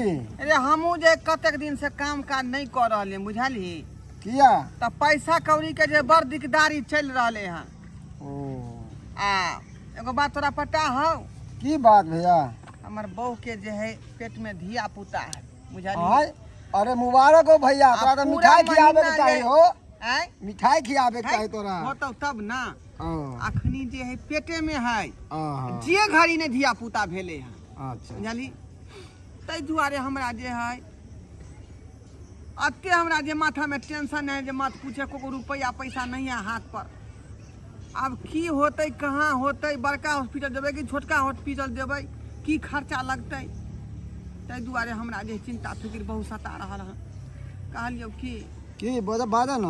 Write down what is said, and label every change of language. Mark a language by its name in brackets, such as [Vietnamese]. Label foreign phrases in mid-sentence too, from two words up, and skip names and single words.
[Maithili] अरे हमहूँ जे कतेक दिन से काम काज नहीं कर रहलियै बुझली, किया? तऽ पैसा कौड़ी के जे बड़ दिकदारी चल रहले हन। ओ आ एगो बात तोरा पता हौ? की बात भैया? हमर बहू के जे है पेट में धिया पुता है बुझली। आय अरे मुबारक हो भैया, तोरा तो मिठाई खियावे के चाही हो। आय मिठाई खियावे के चाही तोरा। होतौ तब ना। ओ अखनी जे है पेटे में है, आहा, जे घड़ी ने धिया पुता भेले है अच्छा बुझली। ताहि दुआरे हमरा जे है अते हमरा जे माथा में टेंशन है जे मत पूछे, को रुपया पैसा नहीं है हाथ पर। अब की होते कहाँ होते, बड़का हॉस्पिटल देवे कि छोटका हॉस्पिटल देवे, की खर्चा लगते, ताहि दुआरे हमरा जे चिंता फिक्र बहुत सता रहल है। कहलियौ की बाजा ना